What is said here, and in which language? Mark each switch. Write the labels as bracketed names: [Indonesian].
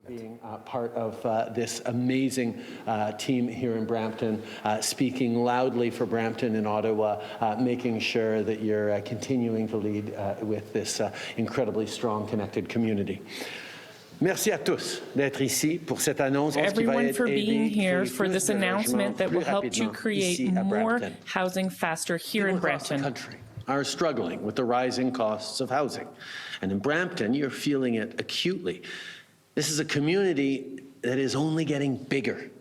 [English] being part of this amazing team here in Brampton, speaking loudly for Brampton and Ottawa, making sure that you're continuing to lead with this incredibly strong, connected community. [French] Merci à tous d'être ici pour cette annonce. [English] Everyone for being here for this announcement that will help to create more housing faster here in Brampton. People across the country are struggling with the rising costs of housing. And in Brampton, you're feeling it acutely. This is a community that is only getting bigger.